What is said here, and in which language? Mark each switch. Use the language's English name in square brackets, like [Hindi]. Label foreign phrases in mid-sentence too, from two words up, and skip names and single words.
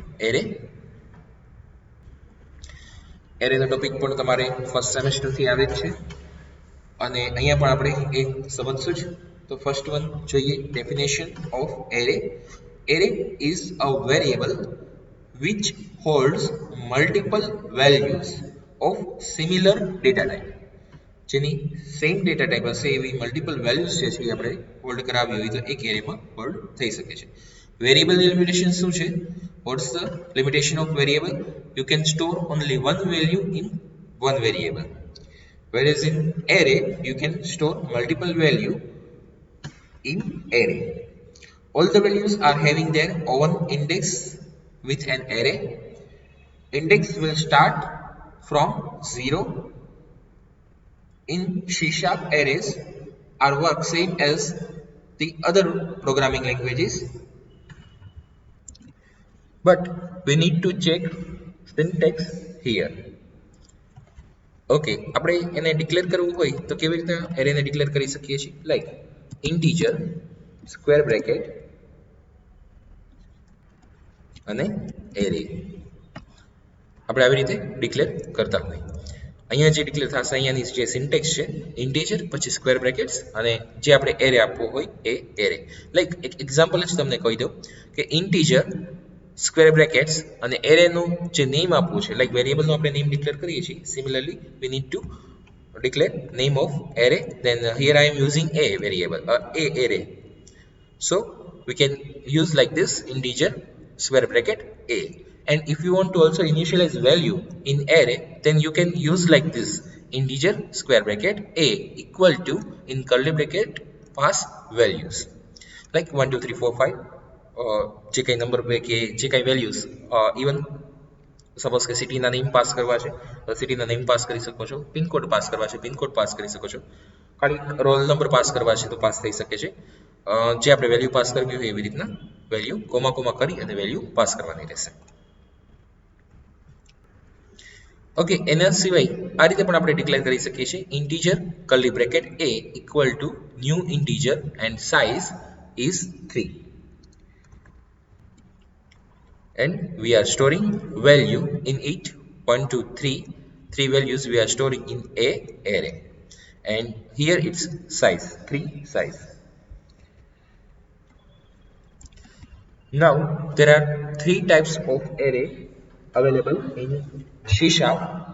[Gujarati] એરેનો ટોપિક પણ તમારે ફર્સ્ટ સેમેસ્ટરથી આવે જ છે અને અહીંયા પણ આપણે એ સમજશું જ તો [English] first one [Gujarati] જોઈએ [English] definition of array is a variable which holds multiple values of similar data type [Gujarati] જેની સેમ ડેટા ટાઈપ હશે એવી મલ્ટિપલ વેલ્યુઝ જે છે આપણે હોલ્ડ કરાવી હોય તો એક એરેમાં હોલ્ડ થઈ શકે છે વેરિયેબલની લિમિટેશન શું છે [English] what's the limitation of variable you can store only one value in one variable whereas in array you can store multiple value in array all the values are having their own index with an array index will start from 0 in C# arrays are work same as the other programming languages but we need to check syntax here [Gujarati] ઓકે આપણે એને ડિક્લેર કરવું હોય તો કેવી રીતે એરેને ડિક્લેર કરી શકીએ છીએ [English] like integer square bracket [Gujarati] અને એરે આપણે આવી રીતે ડિક્લેર કરતા હોય અહીંયા જે ડિક્લેર થશે અહીંયાની જે સિન્ટેક્સ છે ઇન્ટીજર પછી [English] square brackets [Gujarati] અને જે આપણે એરે આપવો હોય એ [English] array like [Gujarati] એક એક્ઝામ્પલ જ તમને કહી દઉં કે [English] integer square brackets [Gujarati] અને એરેનું જે નેમ આપવું છે લાઈક વેરિયેબલનું આપણે નેમ ડિક્લેર કરીએ છીએ સિમિલરલી [English] we need to declare name of array then here I am using a variable a array so we can use like this integer square bracket a and if you want to also initialize value in array then you can use like this integer square bracket a equal to in curly bracket pass values like 1 2 3 4 5 [Gujarati] જે કંઈ નંબર કે જે કંઈ વેલ્યુઝ [English] even suppose [Gujarati] કે સિટીના નેમ પાસ કરવા છે તો સિટીના નેમ પાસ કરી શકો છો પિનકોડ પાસ કરવા છે પિનકોડ પાસ કરી શકો છો ખાલી [English] roll number [Gujarati] પાસ કરવા છે તો પાસ થઈ શકે છે જે આપણે વેલ્યુ પાસ કરવી હોય એવી રીતના વેલ્યુ કોમા કરી અને વેલ્યુ પાસ કરવાની રહેશે ઓકે એના સિવાય આ રીતે પણ આપણે ડિક્લેર કરી શકીએ છીએ [English] integer curly bracket a equal to new integer and size is 3 and we are storing value in it 1 2 3 values we are storing in a array and here it's size 3 size Now there are three types of array available in C Sharp.